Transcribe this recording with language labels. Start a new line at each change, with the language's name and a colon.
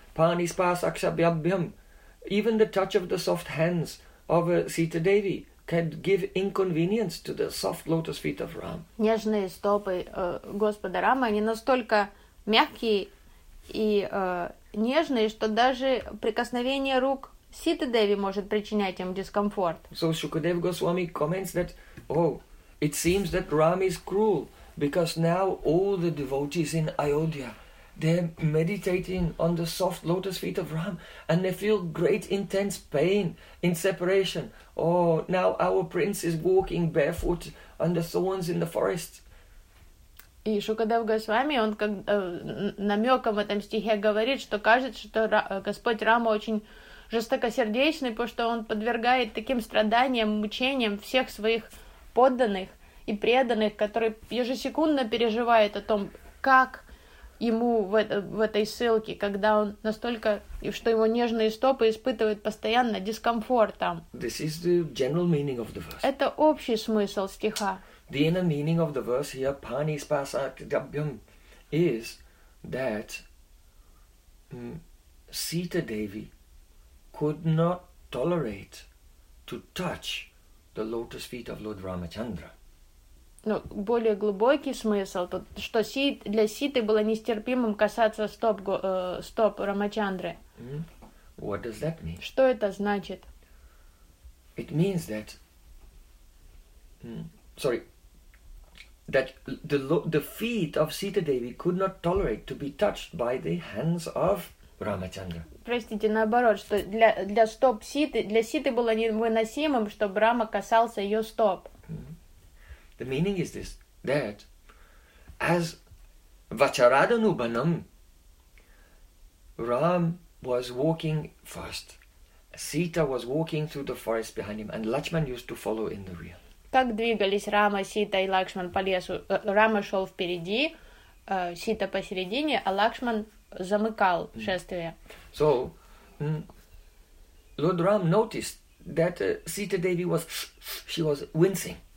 Sanskrit: Pani spasakshabhyabhyam.
English: Even the touch of the soft hands of Sita Devi can give inconvenience to the soft lotus feet of Rama.
Russian: Нежные стопы Господа Рамы, они настолько мягкие и нежные, что даже прикосновение рук Сита Деви может причинять им дискомфорт.
English: So Shukadev Goswami comments that, it seems that Ram is cruel, because now all the devotees in Ayodhya, they're meditating on the soft lotus feet of Ram and they feel great intense pain in separation. Oh, now our prince is walking barefoot under thorns in the forest.
Russian: И Шукадев Госвами, он как намеком в этом стихе говорит, что кажется, что Господь Рама очень жестокосердечный, потому что он подвергает таким страданиям, мучениям всех своих подданных и преданных, которые ежесекундно переживают о том, как ему в этой ссылке, когда он настолько, что его нежные стопы испытывают постоянно дискомфорт там.
English: This is the general meaning of the verse.
Russian: Это общий смысл стиха.
English: The inner meaning of the verse here, Pani Spasak Dabhyam, is that Sita Devi could not tolerate to touch the lotus feet of Lord Ramachandra.
Russian: Ну, более глубокий смысл тут, что для Ситы было нестерпимым касаться стоп Рамачандры.
English: What does that mean?
Russian: Что это значит?
English: It means that... That the feet of Sita Devi could not tolerate to be touched by the hands of Ramachandra.
Russian: Простите, наоборот, что для стоп Ситы, для Ситы было невыносимым, чтобы Рама касался ее стоп.
English: The meaning is this, that as Vacharadanubhanam, Ram was walking first, Sita was walking through the forest behind him, and Lakshman used to follow in the rear.
Russian: Как двигались Рама, Сита и Лакшман по лесу? Рама шел впереди, Сита посередине, а Лакшман замыкал шествие.
English: So, Lord Ram noticed that Sita Devi was, she was wincing.